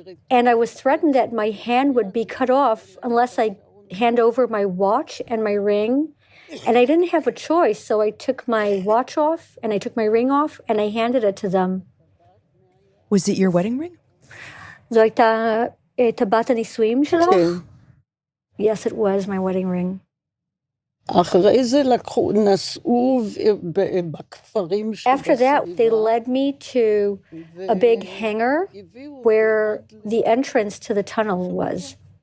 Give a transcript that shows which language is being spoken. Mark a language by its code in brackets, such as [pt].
[en] And I was threatened that my hand would be cut off unless I hand over my watch and my ring. And I didn't have a choice, so I took my watch off and I took my ring off and I handed it to them. Was it your wedding ring? [he] זו הייתה טבעת הנישואים שלך? כן. [en] Yes, it was my wedding ring. [he] אחרי זה נסעו בכפרים. [en] After that, they led me to a big hangar where the entrance to the tunnel was.